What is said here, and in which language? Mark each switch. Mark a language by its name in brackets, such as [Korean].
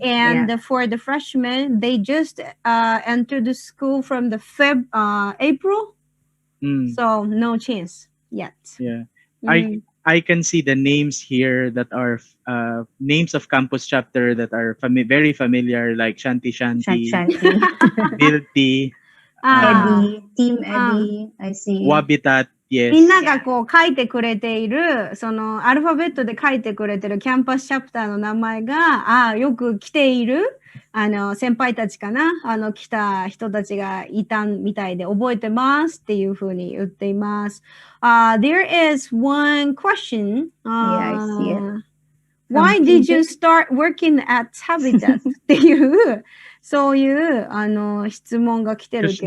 [English] and for the freshmen, they just entered the school from the April, so no chance yet. Yeah. I can see the names here that are names of campus chapter that are very familiar, like Shanti, Dilti, Eddie, Team Eddie, I see. Wabitat, [Japanese] みんな [English] yes. [Japanese] がこう書いてくれている、そのアルファベットで書いてくれてるキャンパスチャプターの名前が、よく来ている、先輩たちかな、来た人たちがいたみたいで覚えてますっていうふうに言っています。 [English] There is one question. Yeah, I see it. Why did you start working at Habitat? [Japanese] っていう、そういう質問が来てるけ